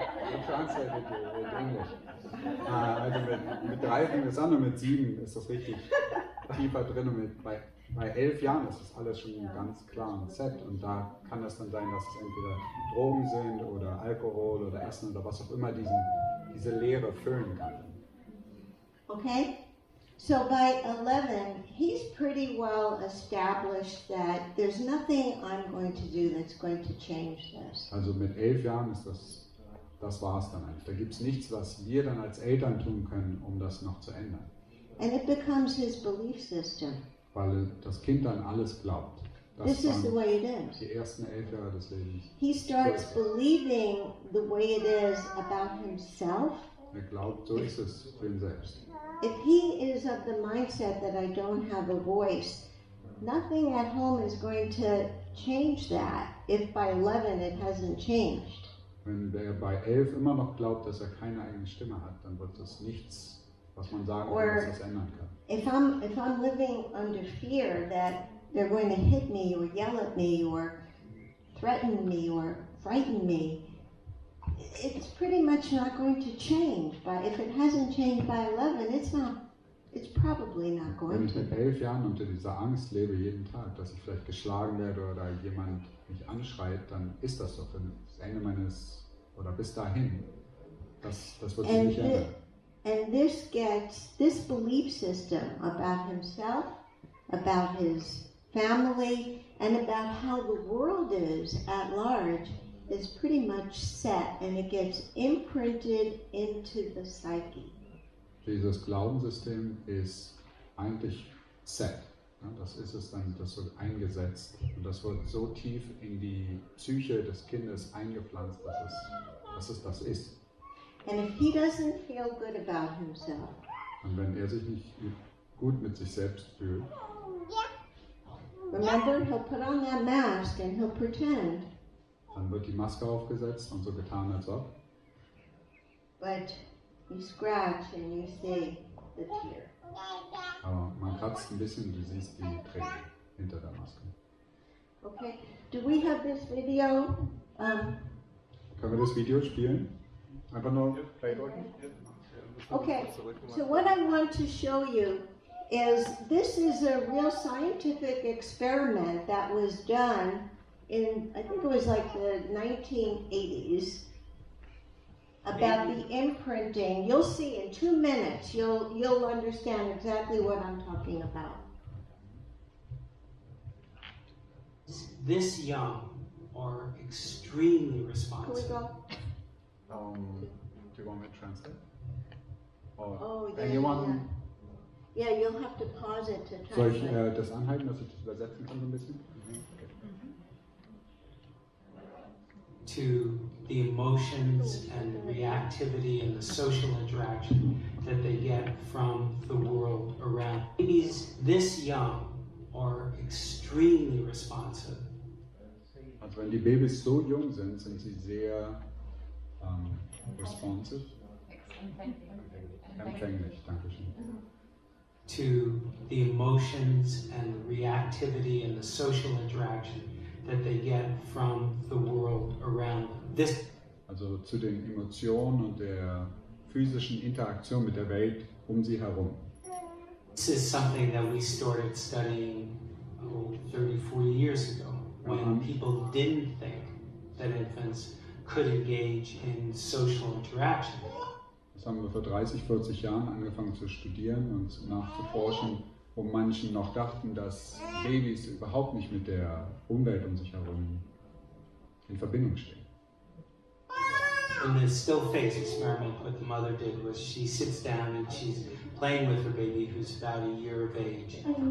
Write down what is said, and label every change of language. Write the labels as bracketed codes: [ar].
[en] You translated it in English. [de] Also mit 3 fängt es an und mit 7 ist das richtig tiefer drin, und bei 11 Jahren ist das alles schon ganz klar und set, und da kann es dann sein, dass es entweder Drogen sind oder Alkohol oder Essen oder was auch immer diese Leere füllen kann. [en] Okay? So by 11, he's pretty well established that there's nothing I'm going to do that's going to change this. [de] Also mit 11 Jahren ist das war's dann eigentlich. Da gibt es nichts, was wir dann als Eltern tun können, um das noch zu ändern. [en] And it becomes his belief system. [de] Weil das Kind dann alles glaubt. Das [en] This is the way it is. [de] die ersten 11 Jahre des Lebens. [en] He starts believing the way it is about himself. [de] Er glaubt, so ist es für ihn selbst. [en] If he is of the mindset that I don't have a voice, nothing at home is going to change that if by 11 it hasn't changed. [de] Wenn der bei 11 immer noch glaubt, dass er keine eigene Stimme hat, dann wird es nichts, was man sagen kann, dass das ändern kann. [en] If I'm living under fear that they're going to hit me or yell at me or threaten me or frighten me, it's pretty much not going to change. But if it hasn't changed by 11, it's probably not [de] Wenn [en] going [de] ich [en] to. [de] mit 11 Jahren unter dieser Angst lebe jeden Tag, dass ich vielleicht geschlagen werde oder jemand mich anschreit, dann ist das doch das Ende meines, oder bis dahin. Das wird sich nicht ändern. [en] And this belief system about himself, about his family, and about how the world is at large is pretty much set, and it gets imprinted into the psyche. [de] Dieses Glaubenssystem ist eigentlich set. Ja, das ist es dann, das wird eingesetzt, und das wird so tief in die Psyche des Kindes eingepflanzt, dass es das ist. [en] And if he doesn't feel good about himself, [de] Und wenn er sich nicht gut mit sich selbst fühlt, [en] remember, he'll put on that mask and he'll pretend, [de] dann wird die Maske aufgesetzt und so getan, als ob. [en] but you scratch and you see the tear. [de] Aber man kratzt ein bisschen, du siehst die Tränen hinter der Maske. [en] Okay, do we have this video? [de] Können wir das Video spielen? Einfach nur Play drücken? [en] Okay, so what I want to show you is this is a real scientific experiment that was done in, I think it was like the 1980s, about the imprinting. You'll see in 2 minutes, you'll understand exactly what I'm talking about. This young are extremely Can we responsive. go? Do you want me to translate? Or Oh, yeah, anyone? Yeah, you'll have to pause it to [de] Soll ich [en] translate. [de] das anhalten, dass ich das übersetzen kann so ein bisschen? [en] Okay. To the emotions and the reactivity and the social interaction that they get from the world around. Babies this young are extremely responsive. [de] Also wenn die Babys so jung sind, sind sie sehr responsive, empfänglich, danke schön. [en] To the emotions and the reactivity and the social interaction that they get from the world around them. [de] Also zu den Emotionen und der physischen Interaktion mit der Welt um sie herum. [en] This is something that we started studying 30, 40 years ago, when people didn't think that infants could engage in social interaction. [de] Das haben wir vor 30, 40 Jahren angefangen zu studieren und nachzuforschen, wo manchen noch dachten, dass Babys überhaupt nicht mit der Umwelt um sich herum in Verbindung stehen. [en] In the still face experiment, what the mother did was she sits down and she's playing with her baby who's about a year of age.